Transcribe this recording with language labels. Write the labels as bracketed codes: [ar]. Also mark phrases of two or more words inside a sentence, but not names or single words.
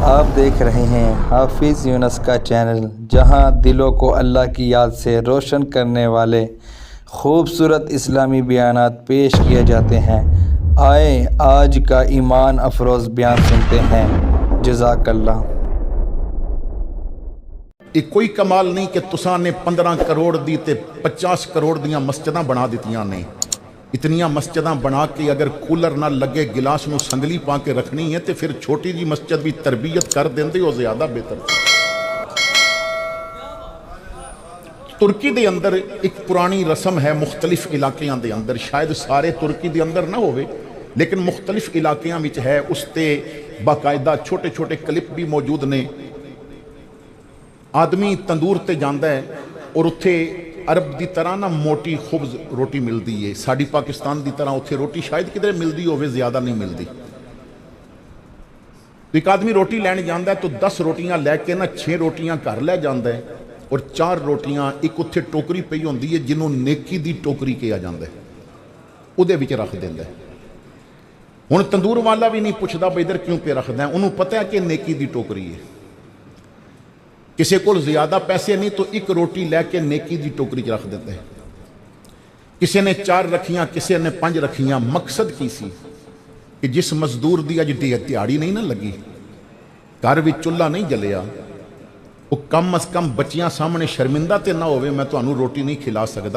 [ur] آپ دیکھ رہے ہیں حافظ یونس کا چینل، جہاں دلوں کو اللہ کی یاد سے روشن کرنے والے خوبصورت اسلامی بیانات پیش کیے جاتے ہیں۔ آئیں آج کا ایمان افروز بیان سنتے ہیں۔ [ar] جزاک اللہ۔ [pa] یہ کوئی کمال نہیں کہ تساں نے 15 کروڑ دی تے 50 کروڑ دیاں مسجداں بنا دیتیاں نے۔ اتنیاں مسجداں بنا کے اگر کولر نہ لگے گلاس نو سنگلی پا کے رکھنی ہے تے پھر چھوٹی جی مسجد بھی تربیت کر دیندے ہو زیادہ بہتر۔ ترکی دے اندر ایک پرانی رسم ہے، مختلف علاقیاں دے اندر، شاید سارے ترکی دے اندر نہ ہوئے لیکن مختلف علاقیاں وچ ہے، اس تے باقاعدہ چھوٹے چھوٹے کلپ بھی موجود نے۔ آدمی تندور تے جاندا ہے اور اتھے عرب دی طرح نہ موٹی خبز روٹی ملدی ہے، ساڑی پاکستان دی طرح اتھے روٹی شاید کدھر ملدی ہوئے، زیادہ نہیں ملدی۔ ایک آدمی روٹی لین جاندا ہے تو 10 روٹیاں لے کے نہ 6 روٹیاں گھر لے جاندا ہے اور 4 روٹیاں ایک اتھے ٹوکری پئی ہوندی ہے جنہوں نیکی دی ٹوکری کہا جاندا ہے، اودے وچ رکھ دیندا ہے۔ ہن تندور والا بھی نہیں پوچھدا بھئی ادھر کیوں پہ رکھدا ہے، انہوں پتہ ہے کہ نیکی دی ٹوکری ہے۔ [ur] کسی کو زیادہ پیسے نہیں تو ایک روٹی لے کے [pa] نیکی دی ٹوکری [ur] رکھ دیتے ہیں۔ [pa] کسی نے 4 رکھیاں، کسی نے 5 رکھیاں۔ مقصد کی سی کہ جس مزدور دی اج دیہاڑی نہیں نہ لگی، گھر وچ چولہا نہیں جلیا، وہ کم از کم بچیاں سامنے شرمندہ تے نہ ہوئے میں تانوں روٹی نہیں کھلا سکدا۔